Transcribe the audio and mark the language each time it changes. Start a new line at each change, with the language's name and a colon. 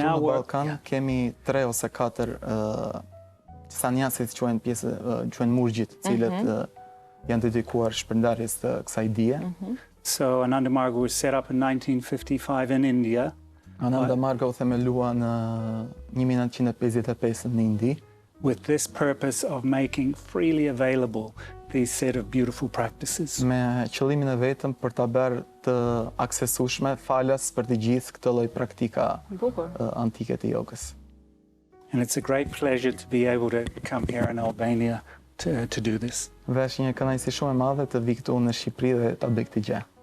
Albanian: Këtu në Ballkan kemi 3 ose 4 sanjasit quhen pjesë quhen murgjit, cilët janë dedikuar shpërndarjes të kësaj dije.
English: So Ananda Marga was set up in 1955 in India.
Albanian: Ananda Marga u themelua në 1955 në Indi,
English: with this purpose of making freely available these set of beautiful practices.
Albanian: me qëllimin e vetëm për ta bërë të aksesueshme falas për të gjithë këtë lloj praktika antike të jogës.
English: And it's a great pleasure to be able to come here in Albania to do this.
Albanian: Dhe është një kënaqësi shumë e madhe të vi këtu në Shqipëri dhe ta bëj këtë gjë.